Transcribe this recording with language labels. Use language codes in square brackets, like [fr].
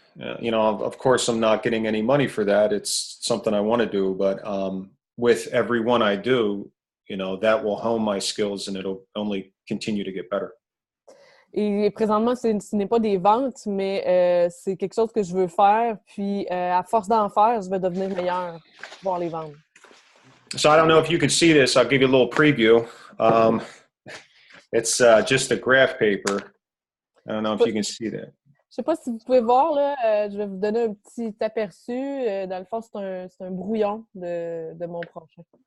[en] Of course, I'm not getting any money for that. It's something I want to do, but with every one I do, that will hone my skills and it'll only continue to get better. [fr] Et présentement, ce n'est pas des ventes, mais c'est quelque chose que je veux faire. Puis, à force d'en faire, je vais devenir meilleur pour pouvoir les vendre. [en] So I don't know if you can see this. I'll give you a little preview. It's just a graph paper. I don't know if you can see that. [fr] Je sais pas si vous pouvez voir, là, je vais vous donner un petit aperçu. Dans le fond, c'est un brouillon de mon prochain.